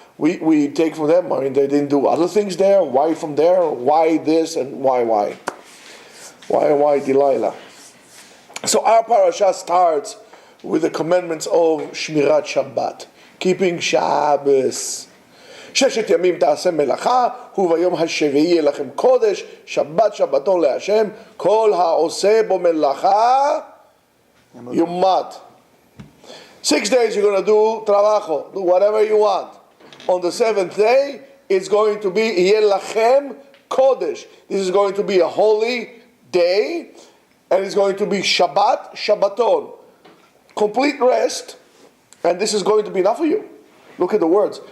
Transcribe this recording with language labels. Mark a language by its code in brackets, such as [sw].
[en] We take from them. I mean, they didn't do other things there. Why from there? Why this and why? Why Delilah? So our parasha starts with the commandments of Shmirat Shabbat, keeping Shabbos. [he] ששת ימים תעשה מלאכה, וביום השביעי יהיה לכם קודש, שבת שבתון להשם, כל העושה בו מלאכה יומת. [en] 6 days you're going to do trabajo, do whatever you want. On the 7th day, it's going to be [he] יהיה לכם קודש. [en] This is going to be a holy day, and it's going to be Shabbat, Shabbaton. Complete rest, and this is going to be enough for you. Look at the words.